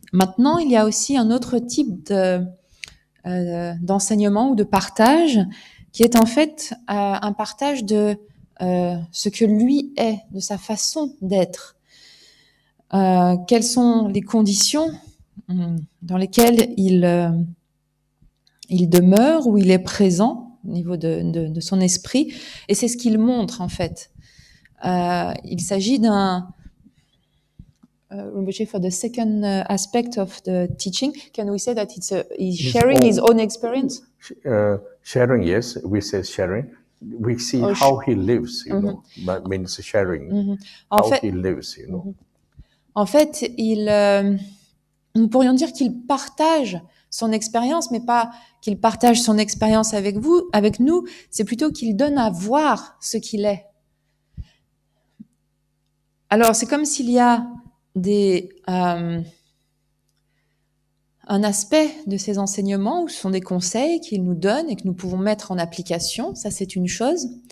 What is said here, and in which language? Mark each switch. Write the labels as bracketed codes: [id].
[fr] Maintenant, il y a aussi un autre type d'enseignement ou de partage qui est en fait un partage de ce que lui est, de sa façon d'être. Quelles sont les conditions dans lesquelles il demeure, où il est présent au niveau de son esprit, et c'est ce qu'il montre en fait. Il s'agit d'un [en] for the second aspect of the teaching, can we say that he's sharing his own experience? Sharing, yes, we say sharing. We see how he lives, that means sharing, how he lives, [fr] En fait, nous pourrions dire qu'il partage son expérience, mais pas qu'il partage son expérience avec nous, c'est plutôt qu'il donne à voir ce qu'il est. Alors, c'est comme s'il y a un aspect de ces enseignements où ce sont des conseils qu'il nous donne et que nous pouvons mettre en application, ça c'est une chose.